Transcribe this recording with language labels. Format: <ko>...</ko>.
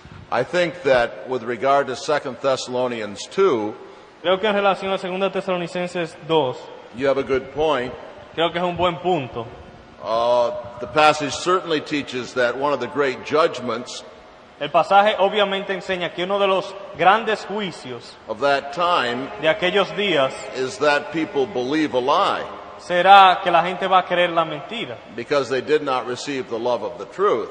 <en>I think that with regard to 2 Thessalonians 2,</en> <es>Creo que en relación a 2 Tesalonicenses 2,</es> <en>you have a good point.</en> <es>creo que es un buen punto.</es> <en>The passage certainly teaches that one of the great judgments</en> <es>El pasaje obviamente enseña que uno de los grandes juicios</es> <en>of that time</en> <es>de aquellos días</es> <en>is that people believe a lie</en> <es>será que la gente va a creer la mentira,</es> <en>because they did not receive the love of the truth.</en>